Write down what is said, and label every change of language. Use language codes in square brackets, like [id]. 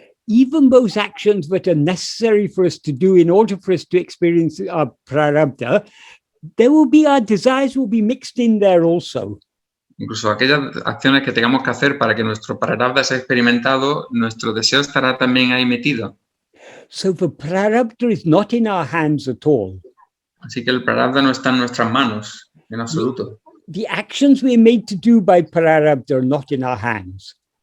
[en] Even those actions that are necessary for us to do in order for us to experience our prarabdha, our desires will be mixed in there also. [es] Incluso aquellas acciones que tengamos que hacer para que nuestro prarabdha sea experimentado, nuestro deseo estará también ahí metido. [en] So the prarabdha is not in our hands at all. [es] Así que el prarabdha no está en nuestras manos, en absoluto. [en] The actions we are made to do by prarabdha are not in our hands.